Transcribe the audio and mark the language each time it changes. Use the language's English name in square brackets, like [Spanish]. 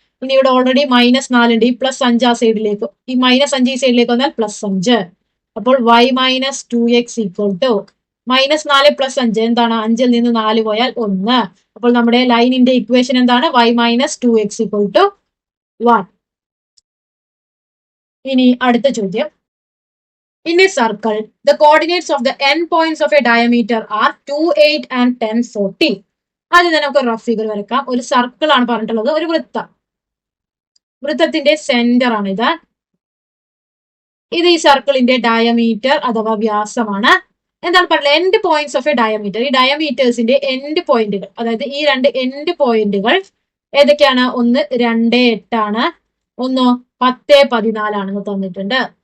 [Malayalam] ഇനി ഇവിടെ already minus 4 ഉണ്ട്. ഈ പ്ലസ് 5 ആ സൈഡിലേക്ക്, ഈ മൈനസ് 5 ഈ സൈഡിലേക്ക് വന്നാൽ പ്ലസ് 5. അപ്പോൾ y minus 2x equal to minus 4 plus 5 എന്താണ് 5ൽ നിന്ന് 4 പോയാൽ 1. അപ്പോൾ നമ്മുടെ ലൈനിന്റെ ഇക്വേഷൻ എന്താണ് y minus 2x equal to 1. ഇനി അടുത്ത ചോദ്യം. [English] In a circle, the coordinates of the n points of a diameter are 2, 8 and 10, 14. [Malayalam] ആദ്യം തന്നെ നമുക്ക് റഫ് ഫിഗർ വരക്കാം. ഒരു സർക്കിൾ ആണ് പറഞ്ഞിട്ടുള്ളത്, ഒരു വൃത്തം. വൃത്തത്തിന്റെ സെന്റർ ആണിത്. ഇത് ഈ സർക്കിളിന്റെ ഡയമീറ്റർ അഥവാ വ്യാസമാണ്. എന്താണ് പറയുന്നത്? [English] End points of a diameter. [Malayalam] ഈ ഡയമീറ്റേഴ്സിന്റെ എൻഡ് പോയിന്റുകൾ, അതായത് ഈ രണ്ട് എൻഡ് പോയിന്റുകൾ ഏതൊക്കെയാണ്? ഒന്ന് 2, 8 ആണ്, ഒന്നോ 10, 14 ആണെന്ന് തന്നിട്ടുണ്ട്.